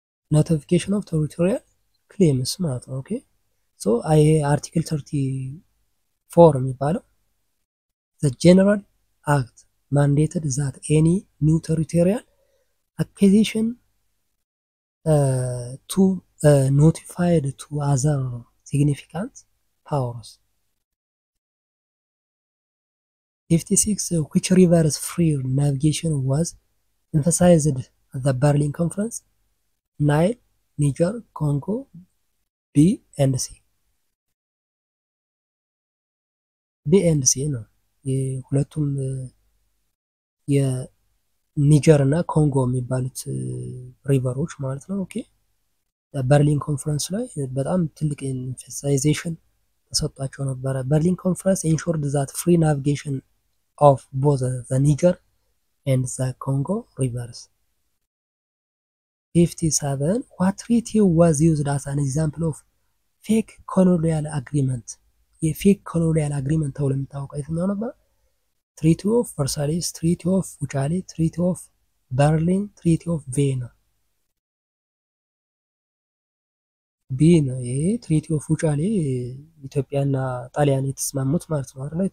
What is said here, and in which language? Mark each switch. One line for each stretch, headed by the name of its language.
English: notification of territorial claims
Amharic: ማለት ነው።
English: ኦኬ ሶ አይ አርቲክል 34 የሚባለው the general Act mandated that any new territorial acquisition to notified to other significant powers. 56 which rivers free navigation was emphasized at the Berlin Conference? Nile, Niger, Congo, B and C.
Amharic: B and C ነው የሁለቱም የኒጀር እና ኮንጎ የሚባሉት ሪቨሮች ማለት ነው። ኦኬ በርሊን ኮንፈረንስ ላይ በጣም ትልቅ ኤምፋሳይዜሽን ተሰጥቷቸው ነበረ። በርሊን ኮንፈረንስ
English: ኢንሹርድ ዛት ፍሪ ናቪጌሽን of both the Niger and the Congo rivers. 57 what treaty was used as an example of fake colonial agreement?
Amharic: የፌክ ኮሎኒያል አግሪመንት ተብሎ የሚታወቀው የትኛው ነበር? ትሪቲ ኦፍ ቨርሳይለስ፣ ትሪቲ ኦፍ ውጫሌ፣ ትሪቲ ኦፍ በርሊን፣ ትሪቲ ኦፍ ቪየና። ቢ ነው ይሄ ትሪቲ ኦፍ ውጫሌ ኢትዮጵያና ጣሊያን የተስማሙት ማለት ነው አይደል?